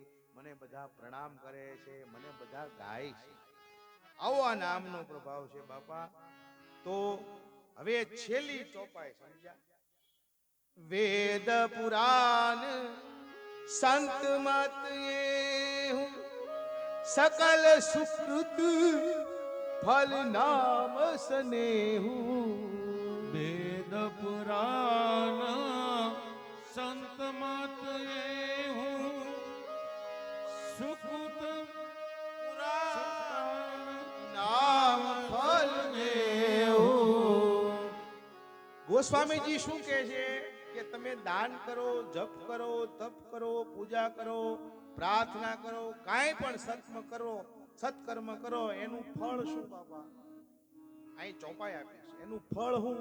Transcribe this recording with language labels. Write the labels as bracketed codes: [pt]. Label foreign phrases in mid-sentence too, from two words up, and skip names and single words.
[gu] મને બધા પ્રણામ કરે છે, મને બધા ગાય છે. આવો આ નામનો પ્રભાવ છે બાપા. તો હવે છેલ્લી ચોપાઈ. સમજ્યા? [awa] वेद पुराण संत मत हूँ, सकल सुकृत फल नाम स्नेहु। वेद पुराण संत मत हूँ सुकृत नाम फल नेहु। [gu] ગોસ્વામીજી શું કહે છે કે તમે દાન કરો, જપ કરો, તપ કરો, પૂજા કરો, પ્રાર્થના કરો, કાંઈ પણ સત્કર્મ કરો, એનું ફળ શું બાબા? અહીં ચોપાઈ આપી છે. એનું ફળ શું?